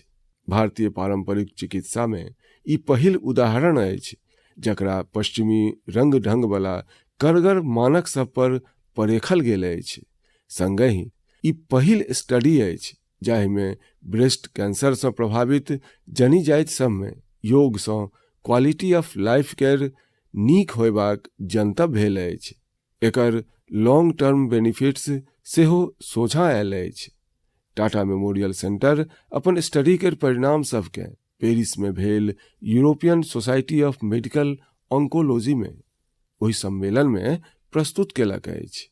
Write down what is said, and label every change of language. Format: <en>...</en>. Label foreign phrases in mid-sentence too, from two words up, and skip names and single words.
<mai>भारतीय पारंपरिक चिकित्सा में ई पहिल उदाहरण अछि जकरा पश्चिमी रंग ढंग वाला करगर मानक सब पर परेखल गेल अछि। संगहि ई पहिल स्टडी अछि जाहि में ब्रेस्ट कैंसर सँ प्रभावित जनी जाति सब में योग सँ</mai> <en>quality of life</en> <mai>केर नीक होयबाक जनतब भेल अछि। एकर</mai> <en>long term benefits</en> <mai>सेहो सोझा आयल अछि। टाटा मेमोरियल सेंटर अपन स्टडी केर परिणाम सबके पेरिस में भेल यूरोपियन सोसाइटी ऑफ मेडिकल ऑन्कोलॉजी में ओहि सम्मेलन में प्रस्तुत केलक अछि।</mai>